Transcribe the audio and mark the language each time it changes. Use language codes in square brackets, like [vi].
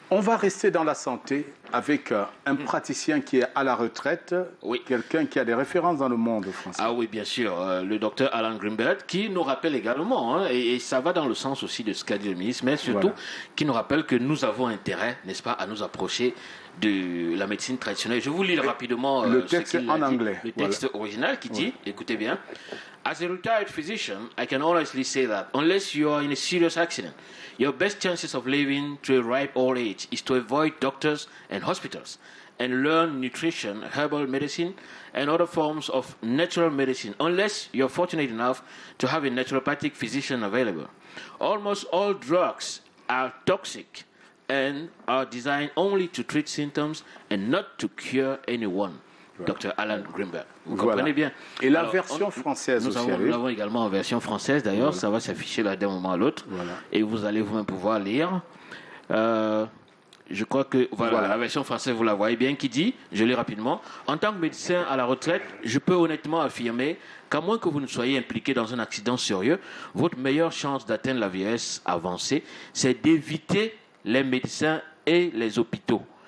[fr] On va rester dans la santé avec un praticien qui est à la retraite, quelqu'un qui a des références dans le monde français. Ah oui, bien sûr, le docteur Alan Greenberg, qui nous rappelle également, et ça va dans le sens aussi de ce qu'a dit le ministre, mais surtout qui nous rappelle que nous avons intérêt, n'est-ce pas, à nous approcher de la médecine traditionnelle. Je vous lis rapidement le texte en anglais. Le texte original qui dit, écoutez bien, [en] as a retired physician, I can honestly say that unless you are in a serious accident, your best chances of living to a ripe old age is to avoid doctors and hospitals and learn nutrition, herbal medicine, and other forms of natural medicine, unless you're fortunate enough to have a naturopathic physician available. Almost all drugs are toxic and are designed only to treat symptoms and not to cure anyone. [fr] Dr Alan Greenberg. Vous comprenez bien. Et la version française aussi. Nous l'avons également en version française d'ailleurs. Ça va s'afficher là d'un moment à l'autre. Et vous allez vous-même pouvoir lire. Je crois que la version française, vous la voyez bien, qui dit, je lis rapidement, en tant que médecin à la retraite, je peux honnêtement affirmer qu'à moins que vous ne soyez impliqué dans un accident sérieux, votre meilleure chance d'atteindre la vieillesse avancée, c'est d'éviter les médecins et les hôpitaux.